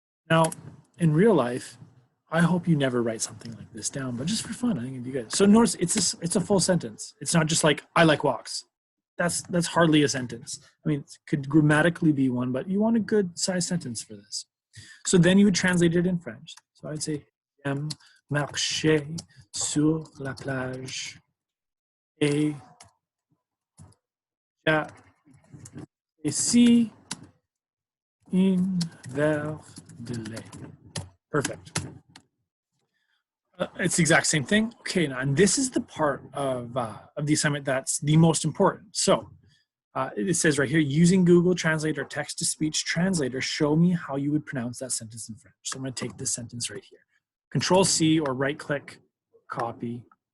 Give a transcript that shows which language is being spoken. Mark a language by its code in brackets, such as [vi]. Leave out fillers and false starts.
[en] Now, in real life, I hope you never write something like this down, but just for fun, I think it'd be good. So notice it's a full sentence. It's not just like, I like walks. That's hardly a sentence. I mean, it could grammatically be one, but you want a good size sentence for this. So then you would translate it in French. So I'd say, [fr] j'aime marcher sur la plage et ici un verre de lait. [en] Perfect. It's the exact same thing. Okay, now, and this is the part of the assignment that's the most important. So it says right here, using Google Translate or text-to-speech translator, show me how you would pronounce that sentence in French. So I'm going to take this sentence right here. Control-C or right-click, copy.